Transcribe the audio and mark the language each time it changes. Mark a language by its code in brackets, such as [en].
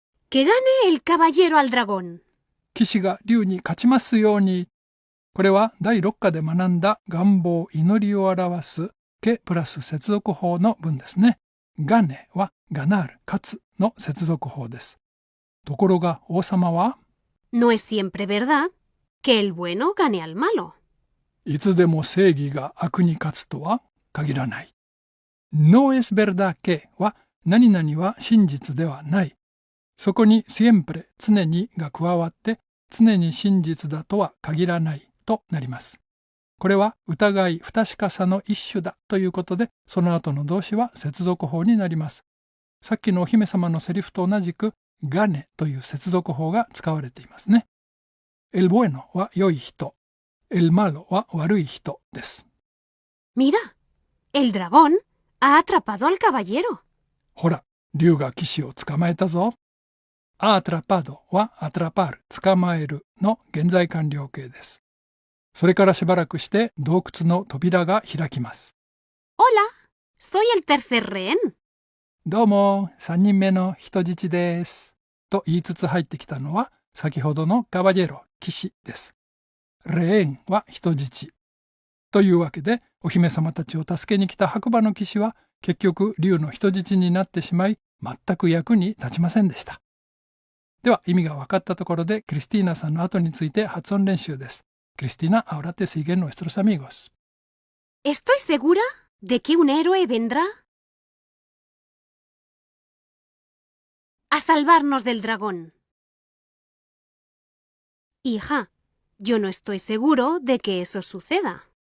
[es] Que gane el caballero al dragón. [ja] 騎士が竜に勝ちますように。これは第6課で学んだ願望、祈りを表すけプラス接続法の文ですね。ガネはガナール、勝つの接続法です。ところが王様は [es] No es siempre verdad que el bueno gane al malo. [ja] いつでも正義が悪に勝つとは限らない。 [es] No es verdad que [ja] は何々は真実ではない。そこに siempre 常にが加わって常に真実だとは限らないとなります。これは疑い不確かさの一種だということでその後の動詞は接続法になります。さっきのお姫様のセリフと同じくガネという接続法が使われていますね。 El bueno は良い人、el malo は悪い人です。 [es] Mira, el dragón ha atrapado al caballero. [ja] ほら、竜が騎士を捕まえたぞ。アトラパドはアトラパル、捕まえるの現在完了形です。それからしばらくして洞窟の扉が開きます。 [es] Hola, soy el tercer rehén. [ja] どうも、3人目の人質です。と言いつつ入ってきたのは先ほどのカバジェロ、騎士です。レーンは人質。というわけで、お姫様たちを助けに来た白馬の騎士は結局竜の人質になってしまい、全く役に立ちませんでした。では意味が分かったところでクリスティーナさんの後について発音練習です。 [es] クリスティーナ、ahora te siguen nuestros amigos. Estoy segura de que un héroe vendrá a salvarnos del dragón. Hija, yo no estoy seguro de que eso suceda.